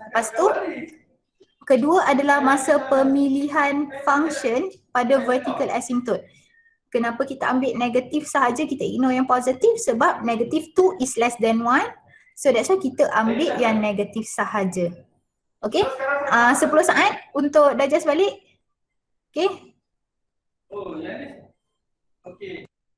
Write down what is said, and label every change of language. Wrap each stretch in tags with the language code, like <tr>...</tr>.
<ms>Lepas tu, kedua adalah masa pemilihan function pada vertical asymptote. Kenapa kita ambil negatif sahaja, kita ignore yang positif? Sebab</ms> <en>negative 2 is less than 1. So that's why</en> <ms>kita ambil yang negatif sahaja. Okay, 10 saat untuk digest balik. Okay. Oh, yang ni. Okay.</ms>